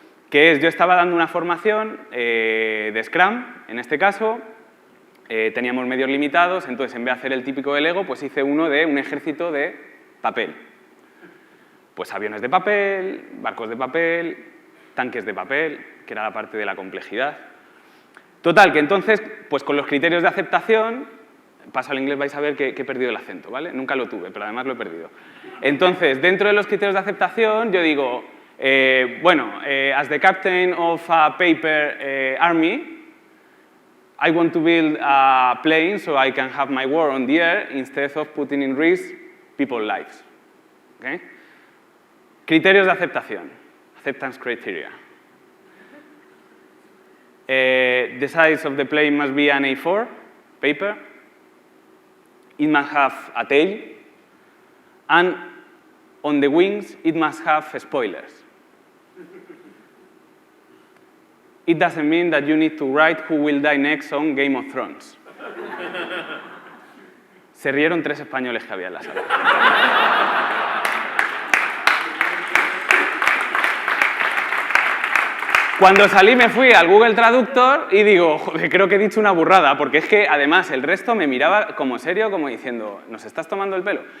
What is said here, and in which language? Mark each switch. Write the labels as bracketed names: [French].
[Spanish] Que es, yo estaba dando una formación de Scrum, en este caso, teníamos medios limitados, entonces en vez de hacer el típico del Lego, pues hice uno de un ejército de papel. Pues aviones de papel, barcos de papel, tanques de papel, que era la parte de la complejidad. Total, que entonces, pues con los criterios de aceptación, paso al inglés, vais a ver que he perdido el acento, ¿vale? Nunca lo tuve, pero además lo he perdido. Entonces, dentro de los criterios de aceptación, yo digo, [English] as the captain of a paper army, I want to build a plane so I can have my war on the air instead of putting in risk people's lives. ¿Okay? [Spanish] Criterios de aceptación. [English] Acceptance criteria. The size of the plane must be an A4 paper. It must have a tail. And on the wings, it must have spoilers. It doesn't mean that you need to write who will die next on Game of Thrones. [Spanish] Se rieron 3 españoles que había en la sala. Cuando salí me fui al Google Traductor y digo, joder, creo que he dicho una burrada, porque es que además el resto me miraba como serio, como diciendo, ¿nos estás tomando el pelo?